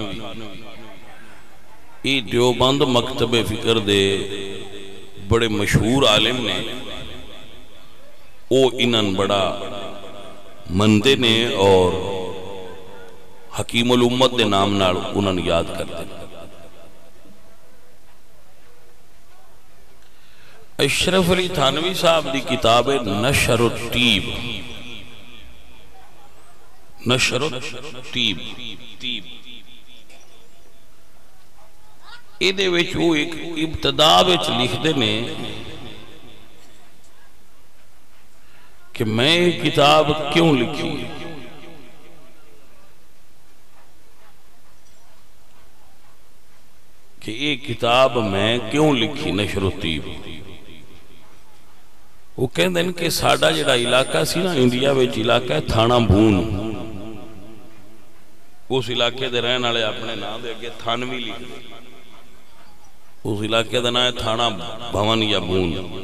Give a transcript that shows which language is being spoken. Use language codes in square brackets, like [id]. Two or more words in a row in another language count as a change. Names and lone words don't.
[pa] یہ دیوبند مکتب فکر دے بڑے مشہور عالم نے او انہاں بڑا مندے نے اور حکیم الامت دے نام نال انہاں یاد کرتے ہیں اشرف علی تھانوی صاحب دی کتاب نشر الطیب نشر الطیب ایدے وچ وہ ایک ابتدا وچ لکھ دے نے کہ میں کتاب کیوں لکھی کہ یہ کتاب میں کیوں لکھی نشر الطیب وہ کہندے ہیں کہ ساڑھا جڑا علاقہ سی نا انڈیا وچ علاقہ ہے تھانہ بھون اس علاقے دے رہن والے اپنے نام دے اگے تھانوی لکھ دے اس علاقے دا نام ہے تھانہ بھون یا بھون